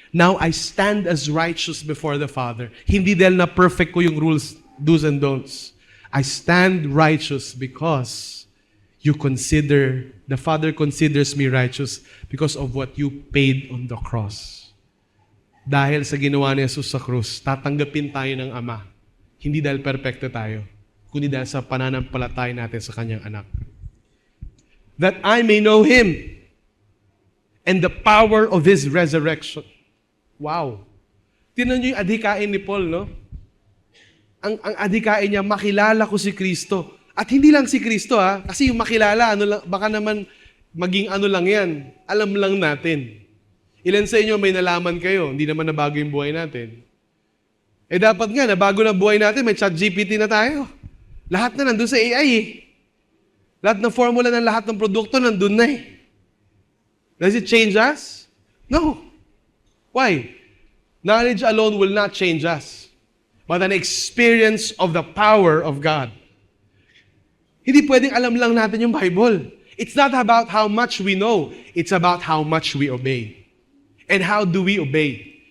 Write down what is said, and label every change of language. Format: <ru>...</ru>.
<en>Now I stand as righteous before the Father.</en> <tl>Hindi dahil na perfect ko yung rules, do's and don'ts.</tl> <en>I stand righteous because the Father considers me righteous because of what you paid on the cross.</en> <tl>Dahil sa ginawa ni Jesus sa krus, tatanggapin tayo ng Ama. Hindi dahil perfecto tayo, kundi dahil sa pananampalataya natin sa Kanyang anak.</tl> <en>That I may know Him and the power of His resurrection.</en> <tl>Wow! Tingnan niyo yung adhikain ni Paul, no? Ang adhikain niya, makilala ko si Kristo. At hindi lang si Kristo, kasi yung makilala, baka naman maging ano lang yan. Alam lang natin. Ilan sa inyo may nalaman kayo, hindi naman nabago yung buhay natin. Dapat nga, nabago na buhay natin, may ChatGPT na tayo. Lahat na nandun sa AI Lahat ng formula ng lahat ng produkto nandun na</tl> <en>Does it change us? No. Why? Knowledge alone will not change us, but an experience of the power of God.</en> <tl>Hindi pwedeng alam lang natin yung Bible.</tl> <en>It's not about how much we know. It's about how much we obey. And how do we obey?</en>